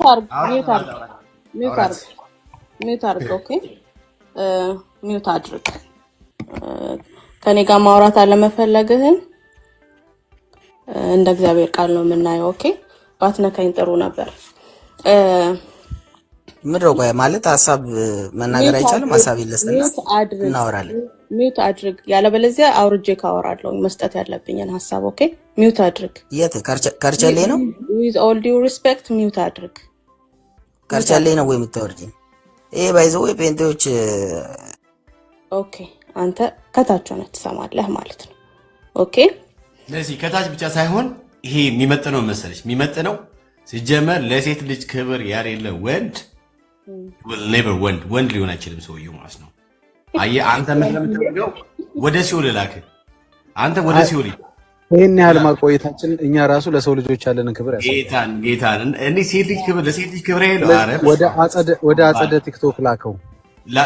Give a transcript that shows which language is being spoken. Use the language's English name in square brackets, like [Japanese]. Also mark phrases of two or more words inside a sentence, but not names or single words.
[Amharic] ሚውት አድርግ ኦኬ ሚውት አድርግ ከኔ ጋር ማውራት አለመፈለግህን እንደ እግዚአብሔር ቃል ነው የምናየው ኦኬ ባትነካኝ ጥሩ ነበር። ምድረው ቆይ ማለት ሀሳብ መናገር አይቻልም። ሀሳብ ይለስና እናወራለን። ሚውት አድርግ፣ ያለበለዚያ አውርጄ ካወራለሁ መስጠት ያለብኝን ሀሳብ። ኦኬ ሚውት አድርግ። የት ከርቸሌ ነው? [English] with all due respect [Amharic] ሚውት አድርግ። ከርቸሌ ነው ወይ የምታወርጂኝ? ይሄ ባይዘው ፔንቴዎች ኦኬ፣ አንተ ከታች ሆነህ ትሰማለህ ማለት ነው። ኦኬ ለዚህ ከታች ብቻ ሳይሆን ይሄ የሚመጥነው መሰለሽ፣ የሚመጥነው ሲጀመር ለሴት ልጅ ክብር ያሌለ ወንድ [English] will never [Amharic] ወንድ ሊሆን አይችልም ሰውየው ማለት ነው። አየህ አንተ ምን ለምትፈልገው ወደ ሲኦል ላክ፣ አንተ ወደ ሲኦል። ይሄን ያህል ማቆየታችን እኛ ራሱ ለሰው ልጆች ያለንን ክብር ያሳያል። ጌታን እኔ ሴት ልጅ ክብር ለሴት ልጅ ክብር ያለው አረ ወደ አጸደ ቲክቶክ ላከው